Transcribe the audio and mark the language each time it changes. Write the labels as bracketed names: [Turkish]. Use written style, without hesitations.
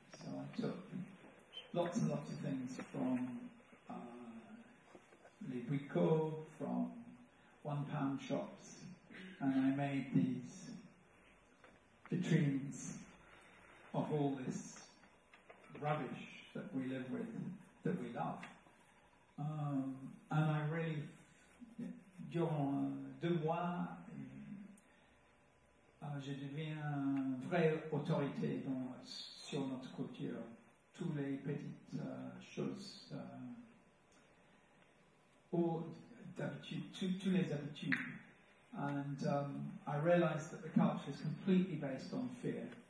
[English] So I took lots and lots of things from Lythgoe, from £1 shops, and I made these vitrines of all this rubbish that we live with, that we love. And I really, [French] de moi, je deviens une vraie autorité sur notre culture. Toutes les petites choses, tous les habitudes. [English] And I realized that the culture is completely based on fear.